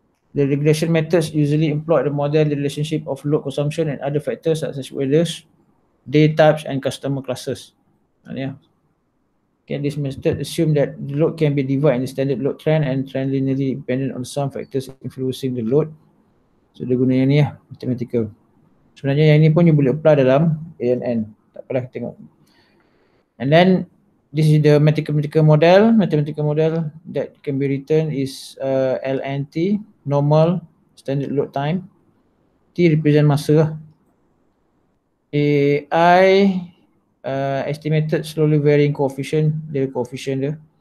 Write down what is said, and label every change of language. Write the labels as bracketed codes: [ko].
[en] The regression methods usually employ the model the relationship of load consumption and other factors such as weather, day types, and customer classes. Yeah. Okay, this method assume that the load can be divided into standard load trend and trend linearly dependent on some factors influencing the load. [ms] So dia guna yang ni lah, mathematical. Sebenarnya yang ni pun you boleh apply dalam ANN. Tak apalah, tengok. [en] And then this is the mathematical model. Mathematical model that can be written is LNT, normal, standard load time. T represent [ms] masa lah. [en] AI, estimated slowly varying coefficient, the coefficient dia.